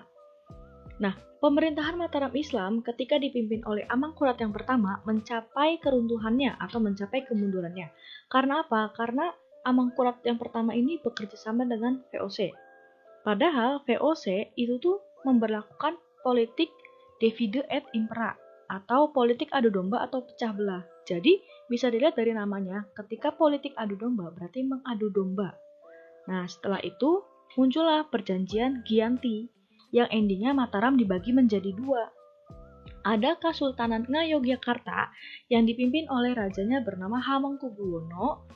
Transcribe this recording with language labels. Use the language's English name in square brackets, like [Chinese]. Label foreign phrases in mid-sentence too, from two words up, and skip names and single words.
[Indonesian] Nah, pemerintahan Mataram Islam ketika dipimpin oleh Amangkurat yang pertama mencapai keruntuhannya atau mencapai kemundurannya. Karena apa? Karena Amangkurat yang pertama ini bekerja sama dengan VOC. Padahal VOC itu tuh memberlakukan politik [Latin] divide et impera [Indonesian] atau politik adu domba atau pecah belah. Jadi bisa dilihat dari namanya, ketika politik adu domba berarti mengadu domba. Nah, setelah itu muncullah perjanjian Giyanti yang endingnya Mataram dibagi menjadi dua. Ada Kesultanan Ngayogyakarta yang dipimpin oleh rajanya bernama Hamengkubuwono.